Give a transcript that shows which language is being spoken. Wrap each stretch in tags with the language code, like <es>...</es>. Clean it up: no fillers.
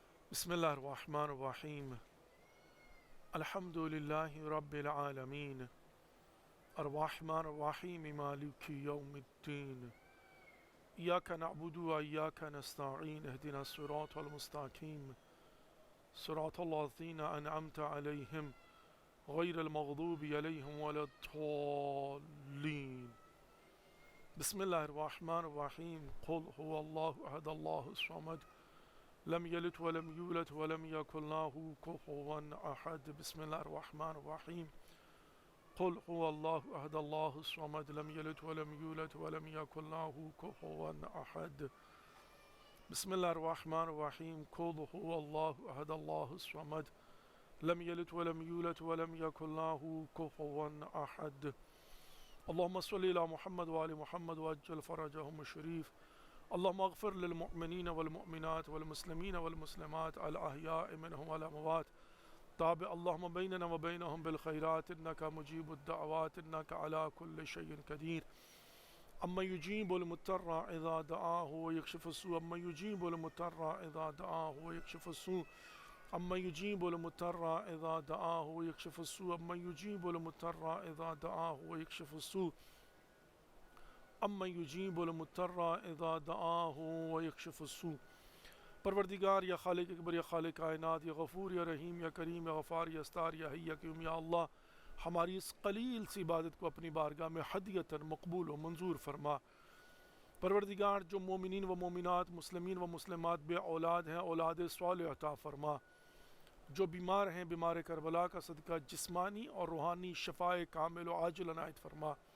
<ar>بسم اللہ الرحمن الرحیم, الحمد للہ رب العالمین, الرحمن الرحیم, مالک یوم الدین, ایاک نعبد و ایاک نستعین, اهدنا الصراط المستقیم, صراط الذین انعمت علیہم غیر المغضوب علیہم ولا الضالین. بسم اللہ الرحمن الرحیم, قل هو اللہ احد اللہ الصمد لم يلد ولم يولد ولم يكن له كفوا أحد. بسم الله الرحمن الرحيم. قل هو الله أحد الله الصمد لم يلد ولم يولد ولم يكن له كفوا أحد. بسم الله الرحمن الرحيم. قل هو الله أحد الله الصمد لم يلد ولم يولد ولم يكن له كفوا أحد. اللهم صل على محمد وآل محمد وعجل فرجهم الشريف. اللهم اغفر للمؤمنين والمؤمنات والمسلمين والمسلمات الأحياء منهم والأموات. تابع اللهم بيننا وبينهم بالخيرات إنك مجيب الدعوات إنك على كل شيء قدير. أما يجيب المضطر إذا دعاه ويكشف السوء. أما يجيب المضطر إذا دعاه ويكشف السوء. أما يجيب المضطر إذا دعاه ويكشف السوء. أما يجيب المضطر إذا دعاه ويكشف السوء. أما يجيب المضطر إذا دعاه ويكشف السوء.</ar> <ur>پروردگار یا خالق اکبر یا خالق کائنات یا غفور یا رحیم یا کریم یا غفار یا ستار یا حی یا قیوم یا اللہ، ہماری اس قلیل سی عبادت کو اپنی بارگاہ میں ہدیۃً مقبول و منظور فرما۔ پروردگار جو مومنین و مومنات، مسلمین و مسلمات بے اولاد ہیں، اولاد صالح عطا فرما۔ جو بیمار ہیں، بیمار کربلا کا صدقہ جسمانی اور روحانی شفائے کامل و عاجل عنایت فرما۔</ur>